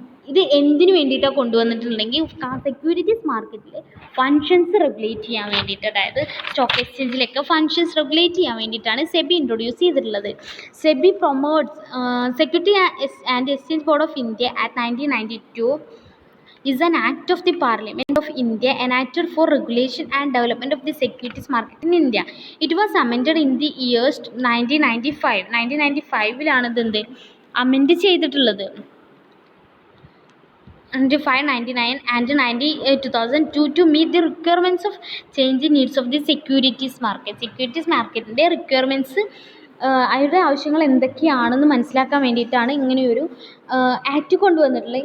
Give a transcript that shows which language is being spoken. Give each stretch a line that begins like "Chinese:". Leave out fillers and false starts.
Malayalam: ഇത് എന്തിനു വേണ്ടിയിട്ടാണ് കൊണ്ടുവന്നിട്ടുണ്ടെങ്കിൽ സെക്യൂരിറ്റീസ് മാർക്കറ്റിലെ ഫങ്ഷൻസ് റെഗുലേറ്റ് ചെയ്യാൻ വേണ്ടിയിട്ട്, അതായത് സ്റ്റോക്ക് എക്സ്ചേഞ്ചിലൊക്കെ ഫങ്ഷൻസ് റെഗുലേറ്റ് ചെയ്യാൻ വേണ്ടിയിട്ടാണ് സെബി ഇൻട്രൊഡ്യൂസ് ചെയ്തിട്ടുള്ളത്.
English: SEBI promotes security and exchange board of India at 1992 is an act of the Parliament of India enacted for regulation and development of the securities market in India. It was amended in the years 1995.
Malayalam: 1995 ഇത് amend ചെയ്തിട്ടുള്ളത്.
English: 1999 and 2002 to meet the requirements of changing needs of the securities market.
Malayalam: Securities മാർക്കറ്റിൻ്റെ requirements, അവരുടെ ആവശ്യങ്ങൾ എന്തൊക്കെയാണെന്ന് മനസ്സിലാക്കാൻ വേണ്ടിയിട്ടാണ് ഇങ്ങനെയൊരു act കൊണ്ടുവന്നിട്ടുള്ളത്.